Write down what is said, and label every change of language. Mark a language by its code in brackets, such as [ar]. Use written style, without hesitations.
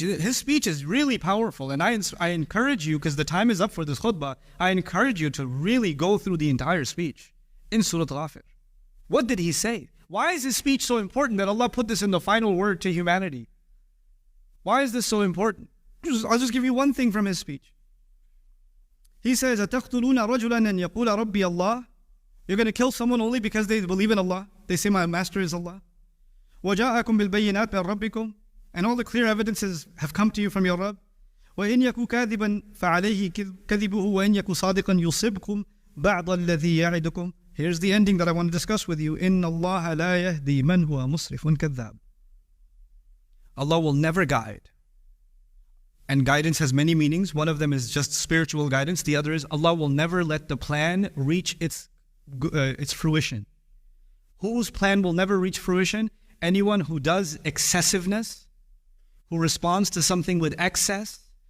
[en] His speech is really powerful. And I encourage you, because the time is up for this khutbah, I encourage you to really go through the entire speech in Surah Ghafir. What did he say? Why is his speech so important that Allah put this in the final word to humanity? Why is this so important? I'll just give you one thing from his speech. He says, [ar] أَتَقْتُلُونَ رَجُلًا أَنْ يَقُولَ رَبِّيَ اللَّهِ. [en] You're going to kill someone only because they believe in Allah. They say, my master is Allah. [ar] وَجَاءَكُمْ بِالْبَيِّنَاتِ مِنْ رَبِّكُمْ. [en] And all the clear evidences have come to you from your Rabb. [ar] وإن يكو كاذبا فعليه كذبه وإن يكو صادقا يصبكم بعض الذي يعدكم. [en] Here's the ending that I want to discuss with you. [ar] إن الله لا يهدي من هو مسرف كذاب. [en] Allah will never guide. And guidance has many meanings. One of them is just spiritual guidance. The other is Allah will never let the plan reach its fruition. Whose plan will never reach fruition? Anyone who does excessiveness, who responds to something with excess.